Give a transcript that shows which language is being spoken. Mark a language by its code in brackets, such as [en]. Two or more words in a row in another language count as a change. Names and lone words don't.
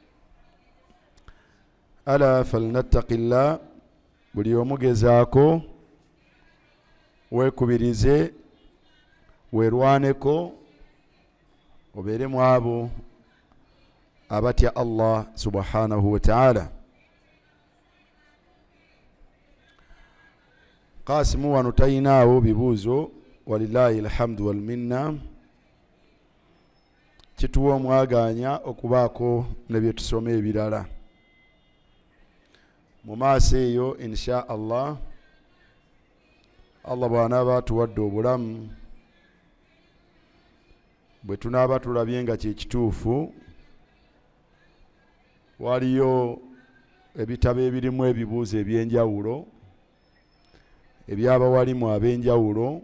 [ar] ألا فلنتق الله, [lg] buli omu gezaako weekubirize weerwaneko obeere mu abo abatya Allah [ar] سبحانه وتعالى. [lg] Qasimu wano tayinaawo bibuuzo, [ar] ولله الحمد والمنة. [lg] Kituwa omwaganya okubaako ne bye tusoma ebirala mu maaso eyo [ar] إن شاء الله. [lg] Allah bw'anaaba atuwadde obulamu, bwe tunaaba tulabye nga kye kituufu, waliyo ebitabo ebirimu ebibuuzo eby'enjawulo eby'abawalimu ab'enjawulo.